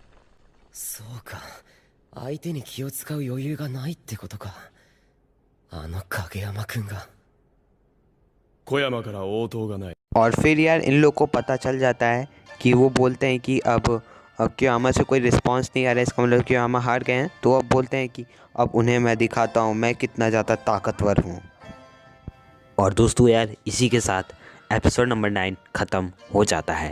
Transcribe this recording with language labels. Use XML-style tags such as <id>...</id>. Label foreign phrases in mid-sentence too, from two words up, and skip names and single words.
<ja>そうか、相手に気を使う余裕がないってことか。あの影山くんが。小山から応答がない。</ja> <hi>और फिर यार इन लोग को पता चल जाता है कि वो बोलते हैं कि अब क्योयामा से कोई रिस्पांस नहीं आ रहा है, इसका मतलब क्योयामा हार गए हैं। तो अब बोलते हैं कि अब उन्हें मैं दिखाता हूँ मैं कितना ज़्यादा ताकतवर हूँ। और दोस्तों यार इसी के साथ एपिसोड नंबर 9 ख़त्म हो जाता है।</hi>